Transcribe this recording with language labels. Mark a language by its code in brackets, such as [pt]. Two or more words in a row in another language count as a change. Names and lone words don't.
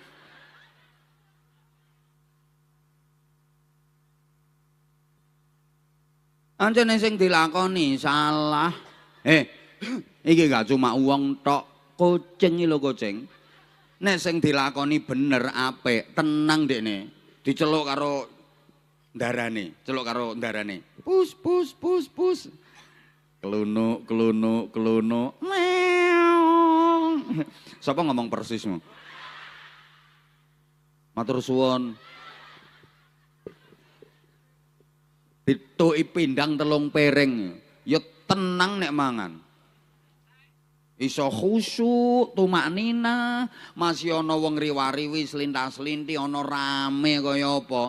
[jv] Anjene sing dilakoni salah. Iki gak cuma uang tok, kucing iki lho kucing. Nek sing dilakoni bener apik, tenang dekne. Diceluk karo ndarane, celuk karo ndarane. Pus pus pus pus. Kelunuk kelunuk kelunuk. Meong. Sapa ngomong persismu? Matur suwun. Dituki pindang 3 piring. Ya tenang nek mangan. Iso khusyuk, tumaknina, masih ana wong riwariwi slintas-slinti ana rame kaya apa.